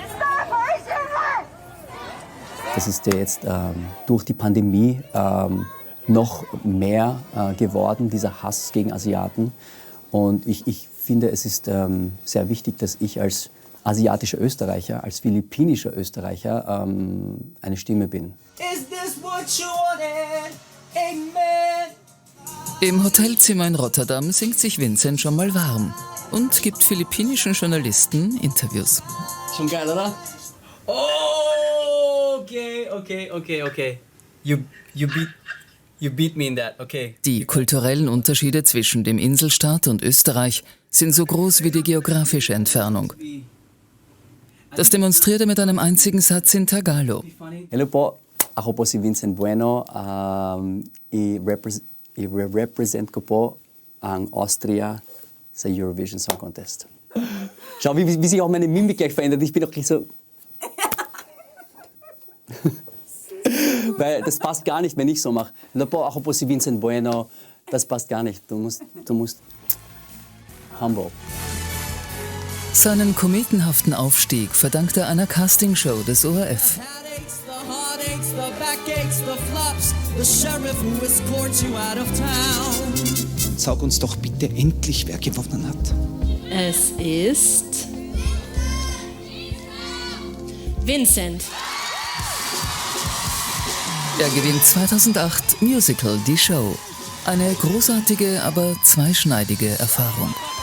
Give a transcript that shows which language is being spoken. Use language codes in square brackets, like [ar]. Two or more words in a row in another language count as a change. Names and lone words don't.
[de] Das ist ja jetzt durch die Pandemie noch mehr geworden, dieser Hass gegen Asiaten. Und ich finde, es ist sehr wichtig, dass ich als asiatischer Österreicher, als philippinischer Österreicher eine Stimme bin. [en] Is this what you wanted? Amen. [de] Im Hotelzimmer in Rotterdam singt sich Vincent schon mal warm und gibt philippinischen Journalisten Interviews. Schon geil, oder? [en] Oh, okay. You beat me in that, okay. [de] Die kulturellen Unterschiede zwischen dem Inselstaat und Österreich sind so groß wie die geografische Entfernung. Das demonstriert er mit einem einzigen Satz in Tagalog. [tl] Hello po, ako po si Vincent Bueno. I-represent ko po ang Austria sa Eurovision Song Contest. [de] Schau, wie sich auch meine Mimik gleich verändert. Ich bin auch gleich so... Weil das passt gar nicht, wenn ich so mache. [tl] Hello po, ako po si Vincent Bueno. [de] Das passt gar nicht. Du musst humble. Seinen kometenhaften Aufstieg verdankt er einer Castingshow des ORF. [en] Headaches, the heartaches, the backaches, the flops. The sheriff who escorts you out of town. [de] Sag uns doch bitte endlich, wer gewonnen hat. Es ist Vincent. Er gewinnt 2008 Musical Die Show. Eine großartige, aber zweischneidige Erfahrung.